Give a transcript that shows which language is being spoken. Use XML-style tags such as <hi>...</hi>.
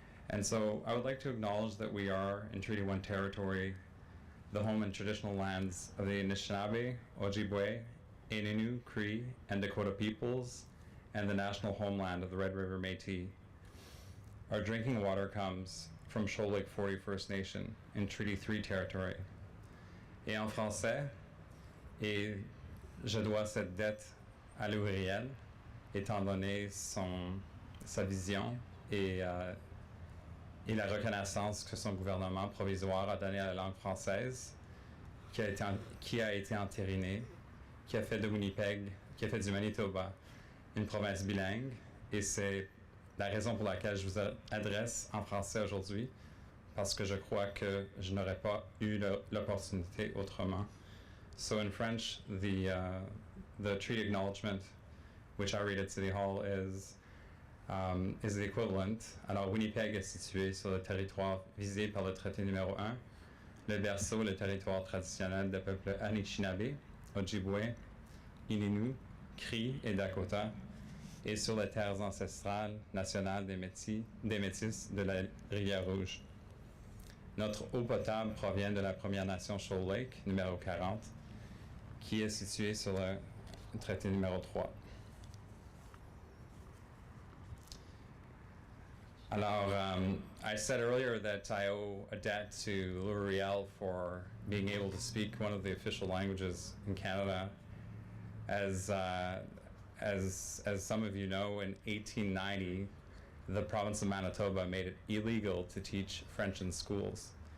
<en>And so I would like to acknowledge that we are in Treaty 1 territory, the home and traditional lands of the Anishinaabe, Ojibwe, Innu, Cree, and Dakota peoples, and the national homeland of the Red River Métis. Our drinking water comes from Shoal Lake 40 First Nation in Treaty 3 territory.</en> <fr>Et en français, et je dois cette dette à Riel, étant donné sa vision et la reconnaissance que son gouvernement provisoire a donnée à la langue française, qui a été entérinée, qui a fait de Winnipeg, qui a fait du Manitoba une province bilingue. Et c'est la raison pour laquelle je vous adresse en français aujourd'hui, parce que je crois que je n'aurais pas eu l'opportunité autrement.</fr> <en>So in French, the treaty acknowledgement, which I read at City Hall, is the equivalent.</en> <fr>Alors, Winnipeg est situé sur le territoire visé par le traité numéro 1, le berceau, le territoire traditionnel des peuples Anishinaabe, Ojibwe, Ininu, Cri et Dakota, et sur les terres ancestrales nationales des Métis de la Rivière-Rouge. Notre eau potable provient de la Première Nation Shoal Lake, numéro 40, qui est située sur le traité numéro 3.</fr> <en>Alors, I said earlier that I owe a debt to Riel for being able to speak one of the official languages in Canada. As some of you know, in 1890, the province of Manitoba made it illegal to teach French in schools.</en>